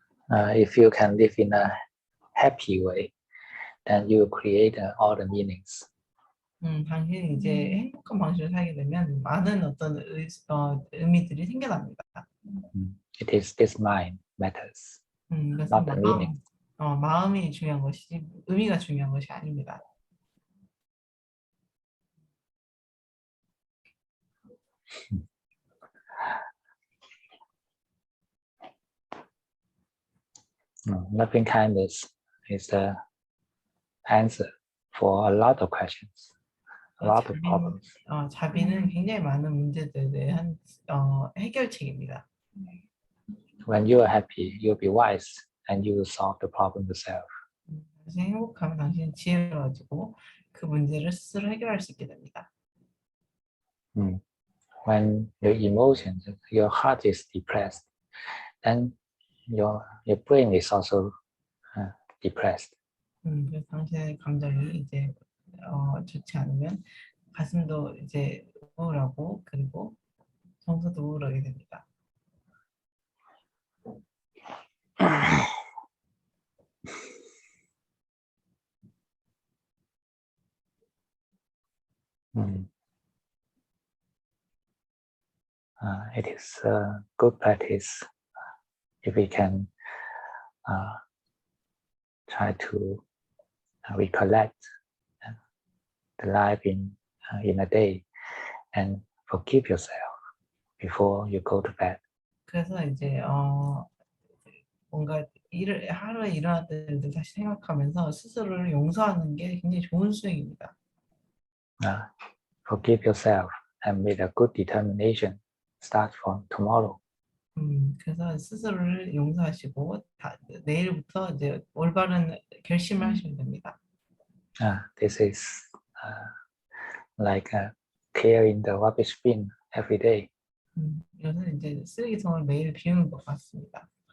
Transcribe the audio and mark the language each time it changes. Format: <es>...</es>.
<en>If you can live in a happy way, then you create all the meanings.</en> <ko>당신이 이제 행복한 방식으로 살게 되면 많은 어떤 의미들이 생겨납니다.</ko> <en>It is this mind matters,</en> <ko>그래서</ko> <en>not the meaning.</en> <ko>마음이 중요한 것이지 의미가 중요한 것이 아닙니다.</ko> <en>Loving kindness is the answer for a lot of questions, a lot of problems.</en> <ko>자비는 굉장히 많은 문제들에 대한 해결책입니다.</ko> <en>When you are happy, you'll be wise and you will solve the problem yourself.</en> <ko>그래서 행복하면 당신은 지혜를 가지고 그 문제를 스스로 해결할 수 있게 됩니다.</ko> <en>When your emotions, your heart is depressed, then your brain is also depressed.</en> <ko>그래서 당신의 감정이 이제 좋지 않으면 가슴도 이제 우울하고 그리고 정서도 우울하게 됩니다.</ko> <en>It is a good practice if we can try to recollect the life in a day and forgive yourself before you go to bed.</en> <ko>그래서 이제 뭔가 하루에 일어났던 일들 다시 생각하면서 스스로를 용서하는 게 굉장히 좋은 수행입니다.</ko> <en>Forgive yourself and with a good determination start from tomorrow.</en> <ko>그래서 스스로를 용서하시고 내일부터 이제 올바른 결심을 하시면 됩니다.</ko> <en>This is like clearing the rubbish bin every day.</en> <ko>이것은 이제 쓰레기통을 매일 비우는 것 같습니다.</ko>